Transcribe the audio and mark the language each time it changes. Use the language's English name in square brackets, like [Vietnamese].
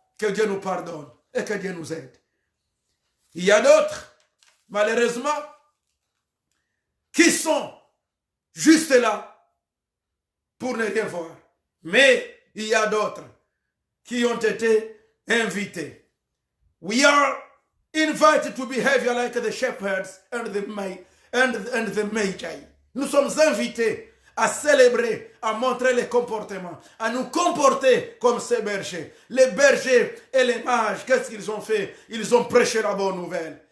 [French] Que Dieu nous pardonne et que Dieu nous aide. Il y a d'autres, malheureusement, qui sont juste là pour ne rien voir. Mais il y a d'autres qui ont été invités. [English] We are invited to behave like the shepherds and the magi. [French] Nous sommes invités à célébrer, à montrer les comportements, à nous comporter comme ces bergers. Les bergers et les mages, qu'est-ce qu'ils ont fait? Ils ont prêché la bonne nouvelle.